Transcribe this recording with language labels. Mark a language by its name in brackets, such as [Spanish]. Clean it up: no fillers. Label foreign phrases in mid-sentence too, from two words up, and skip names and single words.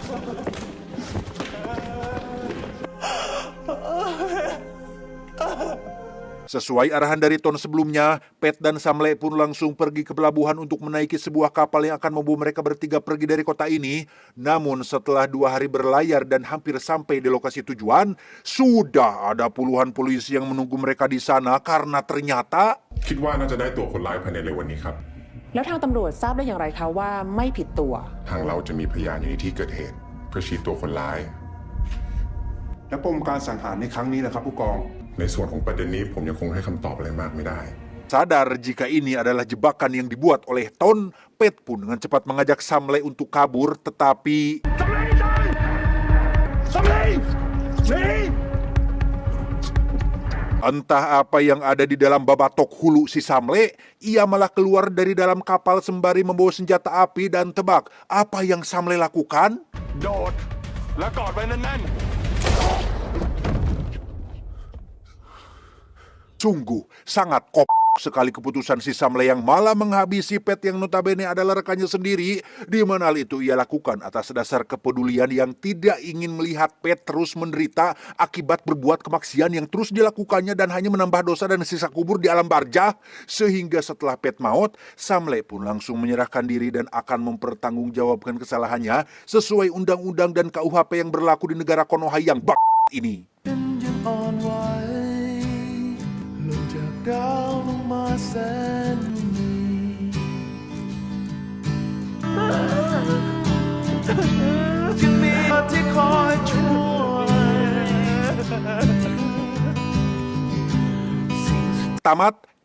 [Indonesian] Sesuai arahan dari Ton sebelumnya, Pet dan Samle pun langsung pergi ke pelabuhan untuk menaiki sebuah kapal yang akan membawa mereka bertiga pergi dari kota ini. Namun setelah 2 hari berlayar dan hampir sampai di lokasi tujuan, sudah ada puluhan polisi yang menunggu mereka di sana karena ternyata [Thai] คิดว่าน่าจะได้ตัวคนร้ายภายในเร็ววันนี้ครับ แล้วทางตำรวจทราบได้อย่างไรคะว่าไม่ผิดตัว ทางเราจะมีพยานอยู่ในที่เกิดเหตุ เพื่อชี้ตัวคนร้าย และปมการสังหารในครั้งนี้นะครับผู้กอง ในส่วนของประเด็นนี้ผมยังคงให้คำตอบอะไรมากไม่ได้ [Indonesian] sadar jika ini adalah jebakan yang dibuat oleh Ton, Pet pun dengan cepat mengajak Samle untuk kabur, tetapi entah apa yang ada di dalam [Sundanese] babatok hulu [Indonesian] si Samle, ia malah keluar dari dalam kapal sembari membawa senjata api dan tebak apa yang Samle lakukan? [Thai] โดด และกอดไว้แน่น [Indonesian] Sungguh sangat sekali keputusan si Samle yang malah menghabisi Pet yang notabene adalah rekannya sendiri, di mana hal itu ia lakukan atas dasar kepedulian yang tidak ingin melihat Pet terus menderita akibat berbuat kemaksian yang terus dilakukannya dan hanya menambah dosa dan sisa kubur di alam barzah. Sehingga setelah Pet maut, Samle pun langsung menyerahkan diri dan akan mempertanggungjawabkan kesalahannya sesuai undang-undang dan KUHP yang berlaku di negara Konoha yang ini. [Thai] ดาวลงมาแสนดีจึงมีที่คอยช่วย [Indonesian] Tamat.